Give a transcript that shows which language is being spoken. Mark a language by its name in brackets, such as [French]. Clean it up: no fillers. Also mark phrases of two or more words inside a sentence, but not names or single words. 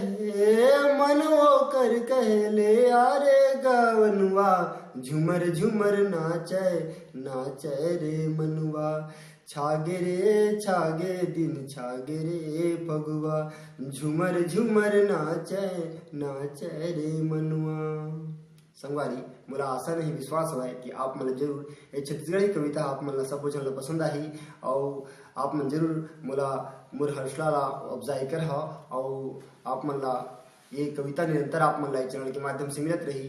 [Chhattisgarhi] कहे ले आरे गवनुआ, झूमर झूमर नाचे नाचे रे मनुआ, छागे दिन छागे रे फगुआ, झूमर झूमर नाचे नाचे रे मनुआ। संगवारी मोला आशा नहीं विश्वास है कि आप मन जरूर ये छत्तीसगढ़ी कविता आप मन सब कुछ पसंद आई और आप मन जरूर मोर हौसला ला अफजाई कर और आप मन ला ये कविता निरंतर आप मन ला चैनल के माध्यम से मिलत रही।